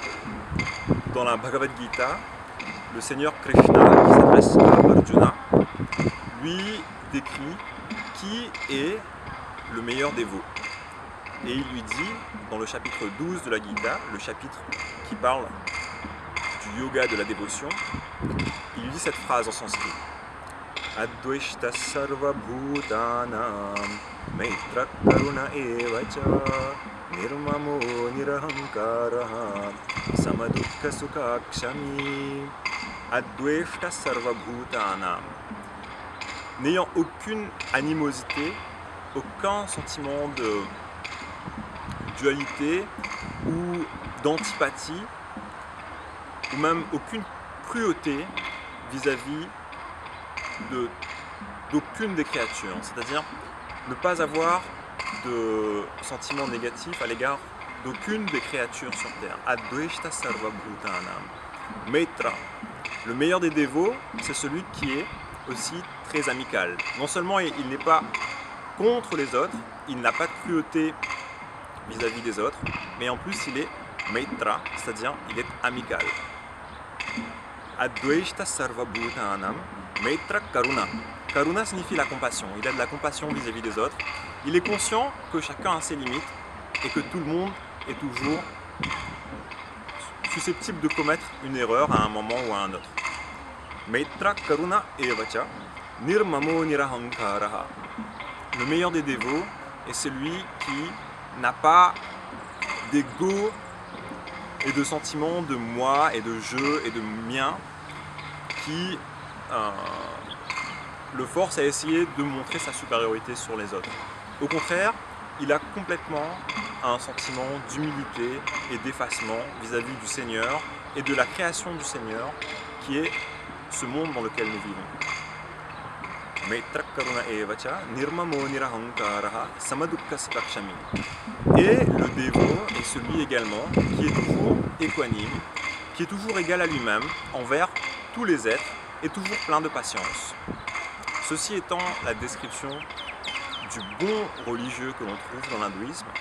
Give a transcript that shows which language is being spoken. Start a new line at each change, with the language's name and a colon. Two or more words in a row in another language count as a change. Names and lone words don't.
French: Dans la Bhagavad Gita, le Seigneur Krishna, qui s'adresse à Arjuna, lui décrit qui est le meilleur des veaux. Et il lui dit, dans le chapitre 12 de la Gita, le chapitre qui parle du yoga de la dévotion, il lui dit cette phrase en sanskrit.
Sanskrit: Advaishta sarva bhutanam maitra karuna evacha nirmamo nirahankara samadukha sukha kshami. Advaishta sarva bhutanam.
French: N'ayant aucune animosité, aucun sentiment de dualité ou d'antipathie, ou même aucune cruauté vis-à-vis d'aucune des créatures, c'est-à-dire ne pas avoir de sentiments négatifs à l'égard d'aucune des créatures sur terre.
Sanskrit: Advaishta sarva bhutanam.
French: Maitra, le meilleur des dévots, c'est celui qui est aussi très amical. Non seulement il n'est pas contre les autres, il n'a pas de cruauté vis-à-vis des autres, mais en plus il est maitra, c'est-à-dire il est amical.
Sanskrit: Advaishta sarva bhutanam maitra karuna.
French: Karuna signifie la compassion. Il a de la compassion vis-à-vis des autres. Il est conscient que chacun a ses limites et que tout le monde est toujours susceptible de commettre une erreur à un moment ou à un autre.
Sanskrit: Maitra karuna evacha nirmamo nirahankaraha.
French: Le meilleur des dévots est celui qui n'a pas d'ego et de sentiments de moi et de je et de mien qui le force à essayer de montrer sa supériorité sur les autres. Au contraire, il a complètement un sentiment d'humilité et d'effacement vis-à-vis du Seigneur et de la création du Seigneur qui est ce monde dans lequel nous vivons.
Sanskrit: Maitra karuna evacha nirmamo nirahankaraha samadukha sukha kshami.
French: Et le dévot est celui également qui est toujours équanime, qui est toujours égal à lui-même envers tous les êtres et toujours plein de patience. Ceci étant la description du bon religieux que l'on trouve dans l'hindouisme.